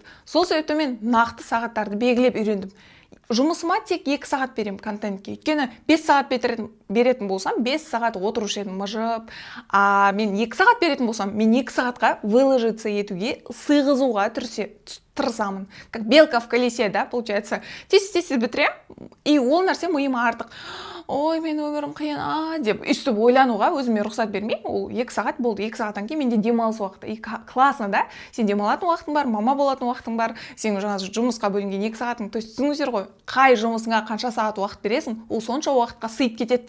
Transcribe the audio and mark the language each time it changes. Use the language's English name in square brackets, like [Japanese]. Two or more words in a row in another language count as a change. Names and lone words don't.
[Kazakh] Сол себептен мен нақты сағаттарды белгілеп үйрендім. Жұмысыма тек 2 сағат берем контентке. Өйткені 5 сағат беретін болсам, 5 сағат отырушы едім мыжып. Мен 2 сағат беретін болсам, мен 2 сағатқа выложиться етуге, сыйғызуға тырысамын. [Russian] Как белка в колесе, да, получается. [Kazakh] Тез бітірем, и ол нәрсе миыма артық. Ой, мен өмірім қиын, деп үстіп ойлануға өзіме рұқсат бермеймін. Ол 2 сағат болды, 2 сағаттан кейін менде демалыс уақыты. [Russian] Классно, да? [Kazakh] Сен демалатын уақытың бар, мама болатын уақытың бар, сен жаңа жұмысқа бөлінген 2 сағатың. [Russian] То есть [Kazakh] түсініңіздер ғой, қай жұмысыңа қанша сағат уақыт бересің, ол сонша уақытқа сыйып кетеді.